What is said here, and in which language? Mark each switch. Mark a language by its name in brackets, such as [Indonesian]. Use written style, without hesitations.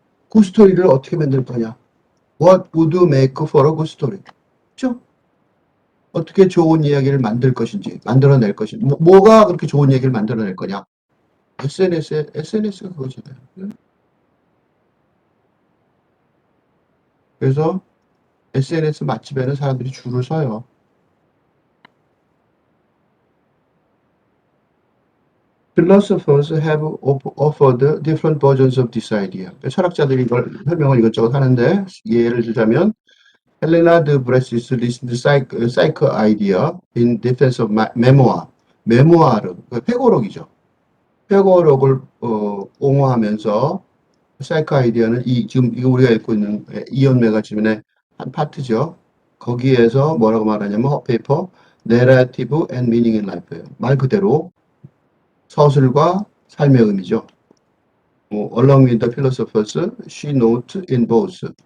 [Korean] good story를 어떻게 만들 거냐? [English] What would make for a good story? [Korean] 그죠? 어떻게 좋은 이야기를 만들어낼 것인지, 뭐가 그렇게 좋은 얘기를 만들어낼 거냐? SNS가 그거잖아요. 그래서 SNS 맛집에는 사람들이 줄을 서요. [English] Philosophers have offered different versions of this idea. [Korean] 철학자들이 이걸 설명을 이것저것 하는데 예를 들자면 헬레나 드 브레시스 리스트 사이크 아이디어 in defense of memoir. 메모아르, 회고록이죠. 회고록을 옹호하면서 사이크 아이디어는 지금 이거 우리가 읽고 있는 이온 매거진의 한 파트죠. 거기에서 뭐라고 말하냐면 페이퍼 Narrative and Meaning in Life예요. 말 그대로 서술과 삶의 의미죠. [English] Along with the philosophers, she note in both.